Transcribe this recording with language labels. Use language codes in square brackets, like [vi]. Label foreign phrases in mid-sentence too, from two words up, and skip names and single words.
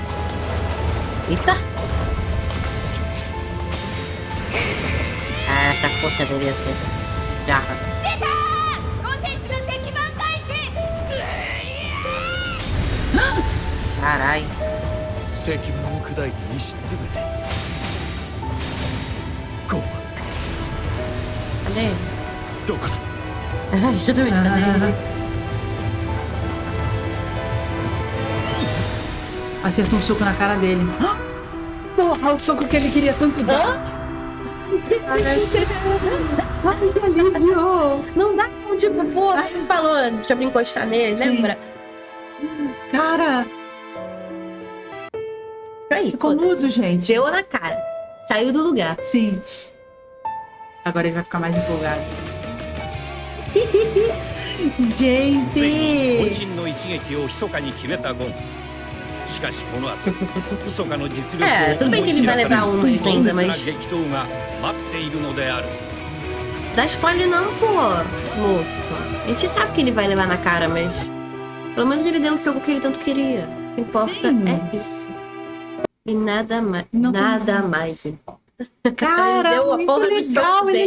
[pt] Eita! Ah, essa força dele ia ter garra. Caralho. [ja] 石板を砕いて石つぶてゴンは [pt] Cadê ele? [ja] どこだ [pt] Justamente, cadê ele? Acertou um soco na cara dele. Porra, o soco que ele queria tanto dar. Ai, que alívio. Não dá, tipo, pô, ele falou sobre encostar nele, Sim. lembra? Cara, Aí, ficou foda-se. mudo, gente. Deu na cara. Saiu do lugar. Sim. Agora ele vai ficar mais empolgado. [ja] ついに [pt] Gente! [ja] 渾身の一撃を密かに決めたゴン。しかしこの後密かの実力を [pt] É, tudo bem que ele vai levar um mais [ja] 壮 [pt] ainda, [ja] 絶な [pt] mas [ja] 激闘が待っているのである。 [pt] dá spoiler não, pô, moço. A gente sabe que ele vai levar na cara, mas pelo menos ele deu o soco que ele tanto queria. O que importa Sim. é isso. E nada mais. Não Nada mais importa. Ele Cara, deu a muito porra do legal. soco Ele